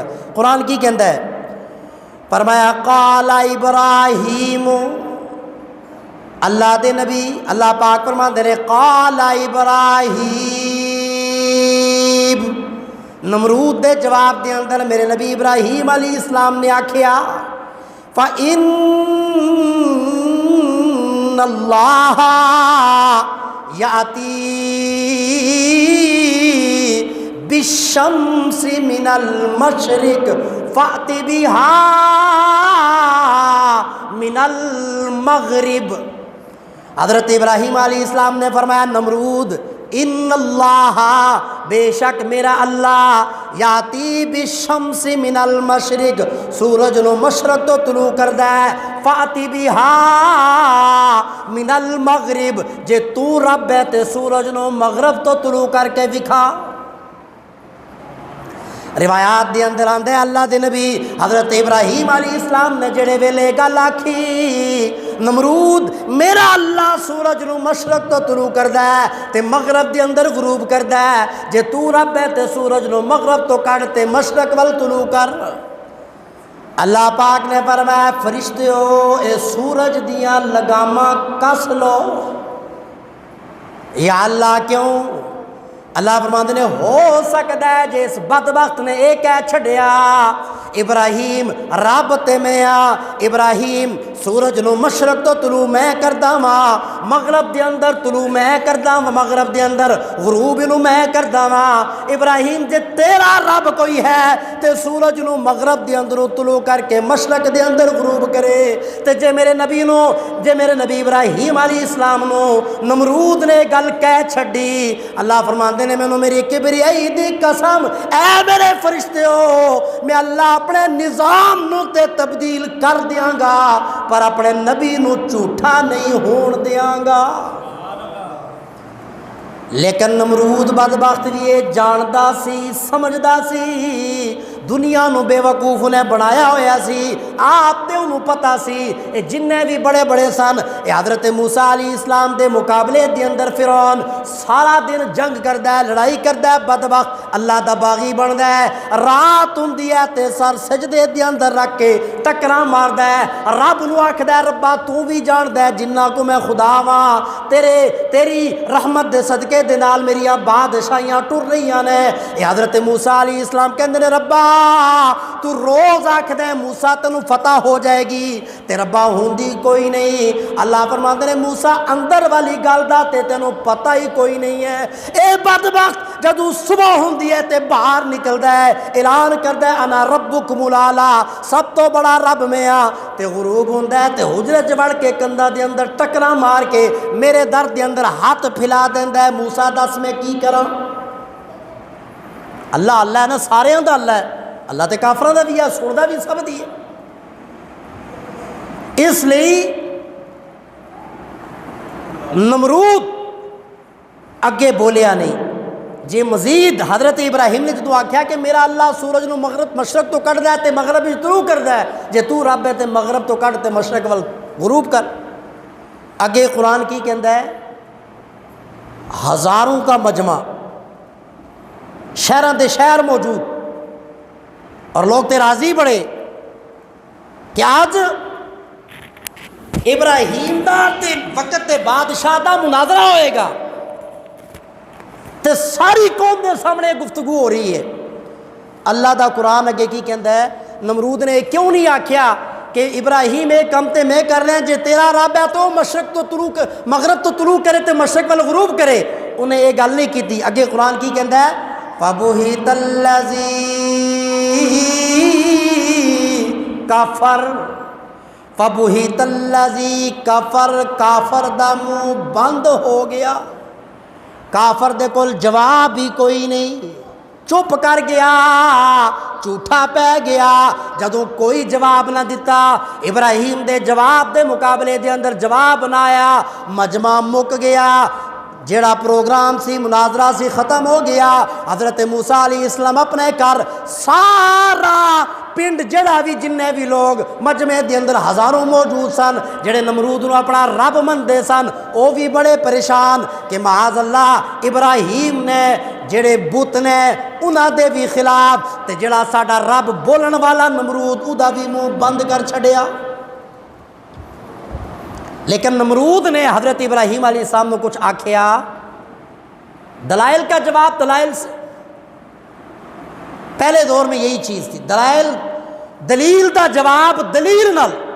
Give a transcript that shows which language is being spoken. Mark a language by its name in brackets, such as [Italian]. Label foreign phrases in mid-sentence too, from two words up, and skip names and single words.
[Punjabi] قرآن کی کہندا ہے؟ فرمایا [Arabic] قال ابراہیم، [Punjabi] اللہ دے نبی اللہ پاک فرماندے نے [Arabic] قال ابراہیم، [Punjabi] نمرود دے جواب دے اندر میرے نبی ابراہیم علیہ السلام نے آکھیا [Arabic] فَإِنَّ اللَّهَ يَأْتِي بِالشَّمْسِ مِنَ الْمَشْرِقِ فَأْتِ بِهَا مِنَ الْمَغْرِبِ. [Punjabi] حضرت ابراہیم علیہ السلام نے فرمایا نمرود [Arabic] ان اللہ، [Punjabi] بے شک میرا اللہ، [Arabic] یاتی بالشمس من المشرق، [Punjabi] سورج نو مشرق تو طلوع کردا ہے، [Arabic] فاتی بہا من المغرب، [Punjabi] جے تو رب ہے تے سورج نو مغرب تو طلوع کر کے دکھا. روایات دے اندر آندے اللہ دے نبی حضرت ابراہیم علیہ السلام نے جڑے ویلے گل آکھی نمرود میرا اللہ سورج نو مشرق تو طلوع کردا ہے تے مغرب دے اندر غروب کردا ہے، جے تو رب ہے تے سورج نو مغرب تو کڈ تے مشرق ول طلوع کر. اللہ پاک نے فرمایا فرشتیو اے سورج دیاں لگاماں کس لو. یا اللہ کیوں؟ اللہ فرماندے نے ہو سکتا ہے جس بدبخت نے ایک کہہ چھڑیا ابراہیم رب تے میں ابراہیم سورج نو مشرق تو طلوع میں کردا واں، مغرب دے اندر طلوع میں کردا واں، مغرب دے اندر غروب نو میں کردا واں۔ ابراہیم جے تیرا رب کوئی ہے تے سورج نو مغرب دے اندروں طلوع کر کے مشرق دے اندر غروب کرے، تے جے میرے نبی ابراہیم علیہ السلام نو نمرود نے گل کہہ چھڈی، اللہ فرماندے نے مینوں میری کبریائی دی قسم، اے میرے فرشتے ہو، میں اللہ اپنے نظام نو تے تبدیل کر دیاں گا پر اپنے نبی نو جھوٹا نہیں ہون دیاں گا۔ لیکن نمرود بدبخت بھی یہ جاندا سی، سمجھدا سی، دنیا نو بے وقوف نے بنایا ہویا سی، آپ تے انہوں پتا سی اے جننے بھی بڑے بڑے سن، اے حضرت موسیٰ علیہ السلام دے مقابلے دے اندر فرعون سارا دن جنگ کردا ہے، لڑائی کردا ہے، بدبخت اللہ دا باغی بندا ہے، رات ہوندی ہے تے سر سجدے دے اندر رکھ کے ٹکراں ماردا ہے، رب نو آکھدا ہے ربا تو بھی جاندا ہے جنہ کو میں خدا واں، تیری رحمت دے صدقے دے نال میریاں بادشاہیاں ٹر رہیاں نے۔ اے حضرت موسیٰ علیہ السلام کہندے نے ربا تو روز آکھدے موسیٰ تینوں فتح ہو جائے گی تے ربا ہوندی کوئی نہیں۔ اللہ فرماندے نے موسیٰ اندر والی گل دا تے تینوں پتہ ہی کوئی نہیں ہے۔ اے بدبخت جدوں صبح ہوندی ہے تے باہر نکلدا ہے، اعلان کردا ہے [Arabic] انا ربکم الاعلی، [Punjabi] سب تو بڑا رب میں ہاں، تے غروب ہوندا ہے تے حجرے چ وڑ کے کندا دے اندر ٹکراں مار کے میرے در دے اندر ہاتھ پھیلا دیندا ہے، موسیٰ دس میں کی کراں؟ اللہ اللہ ہے نا، سارے دا اللہ ہے، اللہ تے کافراں دا بھی ہے، سندا بھی سب دی ہے۔ اس لیے نمرود اگے بولیا نہیں۔ جی مزید حضرت ابراہیم نے جدو آکھیا کہ میرا اللہ سورج نو مغرب مشرق تو کٹ دے تے مغرب وچ طلوع کردا ہے، جے تو رب ہے تے مغرب تو کٹ تے مشرق ول غروب کر۔ اگے قرآن کی کہندا ہے [Urdu] ہزاروں کا مجمع، [Punjabi] شہراں دے شہر موجود، اور لوگ تے راضی بڑے کہ آج ابراہیم دا تے وقت تے بادشاہ دا مناظرہ ہوئے گا تے ساری قوم دے سامنے گفتگو [Urdu] ہو رہی ہے۔ [Punjabi] اللہ دا قرآن اگے کی کہندا ہے نمرود نے کیوں نہیں آکھیا کہ ابراہیم ایک کم تے میں کر لیں، جے تیرا رب ہے تو مشرق تو طلوع مغرب تو طلوع کرے تے مشرق وال غروب کرے، انہیں یہ گل [Urdu] نہیں کی تھی۔ [Punjabi] اگے قرآن کی کہندا ہے [Arabic] فَبُهِتَ الَّذِي [Punjabi] کافر، [Arabic] فَبُهِتَ الَّذِي [Punjabi] کافر، کافر دا منہ بند ہو گیا، کافر دے کول جواب بھی کوئی نہیں، چپ کر گیا، جھوٹا پہ گیا۔ جدوں کوئی جواب نہ دیتا، ابراہیم دے جواب دے مقابلے دے اندر جواب نہ آیا، مجمع مک گیا، جیڑا پروگرام سی مناظرہ سی ختم ہو گیا۔ حضرت موسیٰ علیہ السلام اپنے کر سارا پنڈ جڑا بھی جننے بھی لوگ مجمع دے اندر ہزاروں موجود سن، جڑے نمرود نو اپنا رب مندے سن، وہ بھی بڑے پریشان کہ [Arabic] معاذ اللہ [Punjabi] ابراہیم نے جڑے بت نے انہاں دے بھی خلاف تے جڑا ساڈا رب بولن والا نمرود او دا بھی منہ بند کر چھڑیا۔ لیکن نمرود نے حضرت ابراہیم علیہ السلام نے کچھ آکھیا، [Urdu] دلائل کا جواب دلائل سے، پہلے دور میں یہی چیز تھی، [Punjabi] دلیل دا جواب دلیل نال۔